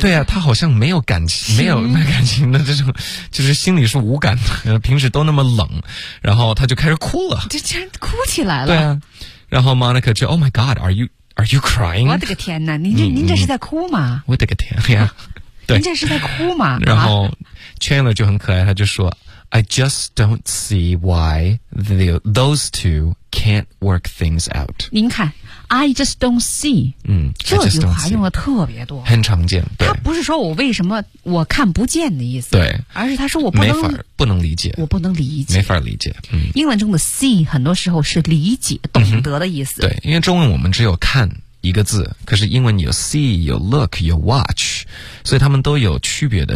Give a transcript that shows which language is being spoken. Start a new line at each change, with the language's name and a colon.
Chinese: 对啊，他好像没有感情，没有感情的这种，就是心里是无感的，平时都那么冷，然后他就开始哭了，就竟然哭起来了，对啊，然后 Monica 就
English: Oh my God, are you crying？
Chinese: 我的个天哪，您这是在哭吗？我的个天呀、啊，您这是在哭吗？然后 Chandler 就很可爱，他就说
English: I just don't see why those two can't work things out。
Chinese: 您看。
English: I just don't see。嗯，
Chinese: 这句话用的特别多，很常见。他不是说我为什么我看不见的意思，对，而是他说我不能没法不能理解，我不能理解，没法理解。嗯，英文中的 see 很多时候是理解、懂得的意思。对，因为中文我们只有看一个字，可是英文有 see、有 look、有 watch， 所以他们都有区别的。